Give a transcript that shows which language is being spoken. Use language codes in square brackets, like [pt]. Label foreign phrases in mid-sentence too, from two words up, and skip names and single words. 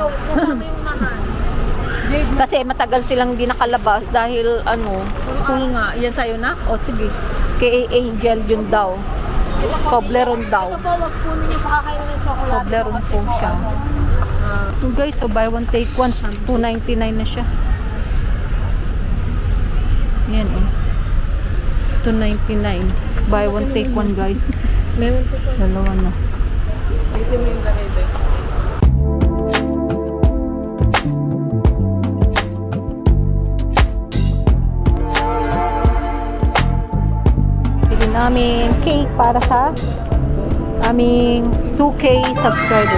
[tl] Kasama yung mahal. Kasi matagal silang di nakalabas dahil ano, school nga. Yan sa'yo na? O sige. Kay Angel yun daw. Toblerone daw. Ito po, wag po ninyo pakakain ng chocolate. Toblerone po siya. [en] So guys, so buy one take one. [tl] 2.99 na siya. Yan oh. [en] 2.99. Buy one take one guys. [tl] Meron po po. Dalawa na. Kasi mo yung ganito. Bili namin cake para sa aming 2K subscribers.